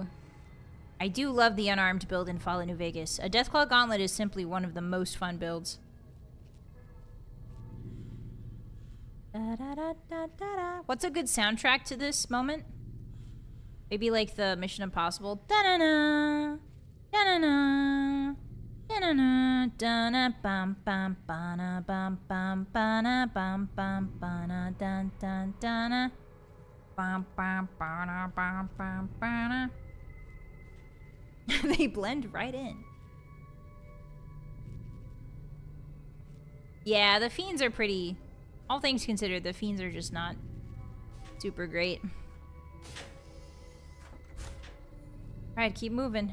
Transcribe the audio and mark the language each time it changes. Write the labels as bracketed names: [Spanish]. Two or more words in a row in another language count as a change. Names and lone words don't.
[English] I do love the unarmed build in Fallout New Vegas. A Deathclaw Gauntlet is simply one of the most fun builds. Da, da, da, da, da, da. What's a good soundtrack to this moment? Maybe like the Mission Impossible. Da-na-na, da-na-na, da-na-na, da-na, bam, bam, ba-na, bam, bam, ba-na, bam, bam, ba-na, dun, dun, dun-na. Bam, bam, ba-na, bam, bam, ba-na. They blend right in. Yeah, the Fiends are pretty... All things considered, the Fiends are just not super great. Alright, keep moving.